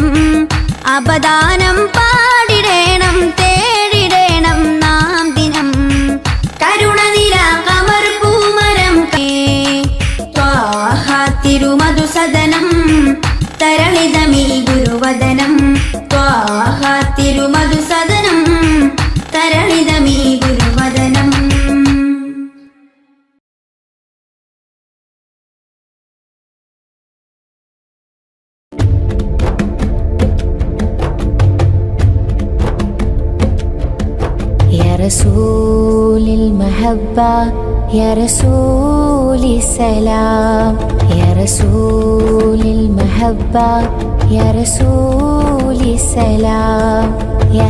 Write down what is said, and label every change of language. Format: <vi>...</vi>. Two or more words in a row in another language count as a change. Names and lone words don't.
<ml>അപദാനം പാടിടേണം തേടിടേണം നാം ദിനം കരുണനില കമർ പൂമരം ത്വാഹ തിരുമധുസദനം തരളിതമീ ഗുരുവദനം ത്വാഹ തിരുമധുസദനം തരളിതമീ ഗുരുവദനം</ml> <ar>رسول المحبة يا رسول السلام يا رسول المحبة يا رسول السلام يا</ar>